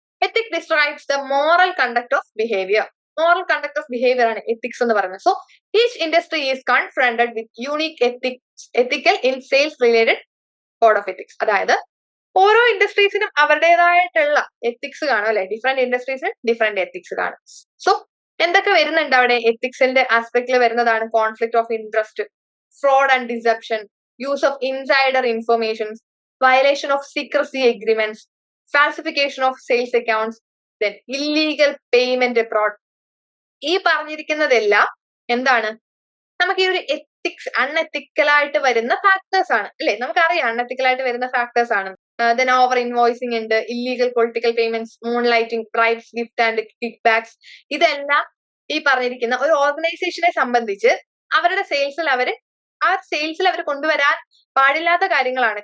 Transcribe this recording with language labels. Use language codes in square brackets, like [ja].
[en] Ethic describes the moral conduct of behaviour. [ml] Moral conduct of behaviour ആണ് ethics എന്ന് പറയുന്നത്. [en] So each industry is confronted with unique ethical in sales related code of ethics. [ml] അതായത് ഓരോ ഇൻഡസ്ട്രീസിനും അവരുടേതായിട്ടുള്ള ethics കാണും അല്ലെ. Different ഇൻഡസ്ട്രീസിന് different ethics കാണും. So എന്തൊക്കെ വരുന്നുണ്ട് അവിടെ? എത്തിക്സിന്റെ ആസ്പെക്റ്റിൽ വരുന്നതാണ് [en] Conflict of interest, fraud and deception, use of insider information, violation of secrecy agreements, falsification of sales accounts, then illegal payment abroad. [ml] ഈ പറഞ്ഞിരിക്കുന്നതെല്ലാം എന്താണ്? നമുക്ക് ഈ ഒരു എത്തിക്സ് അൺഎത്തിക്കൽ ആയിട്ട് വരുന്ന ഫാക്ടേഴ്സ് ആണ് അല്ലെ. നമുക്കറിയാം അൺഎത്തിക്കൽ ആയിട്ട് വരുന്ന ഫാക്ടേഴ്സ് ആണ്. ദെൻ ഓവർ ഇൻവോയ്സിംഗ് ഉണ്ട്, illegal political payments, moonlighting, bribes, gift and kick backs. ഇതെല്ലാം ഈ പറഞ്ഞിരിക്കുന്ന ഒരു ഓർഗനൈസേഷനെ സംബന്ധിച്ച് അവരുടെ സെയിൽസിൽ അവർ കൊണ്ടുവരാൻ പാടില്ലാത്ത കാര്യങ്ങളാണ്.